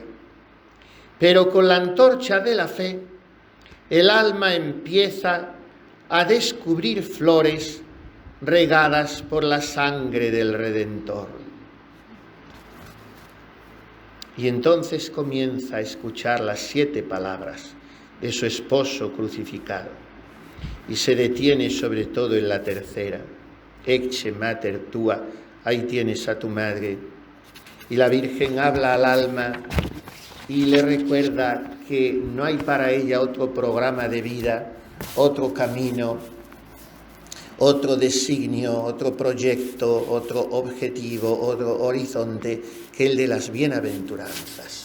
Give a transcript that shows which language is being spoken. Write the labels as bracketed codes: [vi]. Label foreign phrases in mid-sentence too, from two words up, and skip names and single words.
[es] Pero con la antorcha de la fe, el alma empieza a descubrir flores regadas por la sangre del Redentor. Y entonces comienza a escuchar las 7 palabras de su esposo crucificado. Y se detiene sobre todo en la tercera: [la] Ecce mater tua, [es] ahí tienes a tu madre. Y la Virgen habla al alma y le recuerda que no hay para ella otro programa de vida, otro camino, otro designio, otro proyecto, otro objetivo, otro horizonte que el de las bienaventuranzas.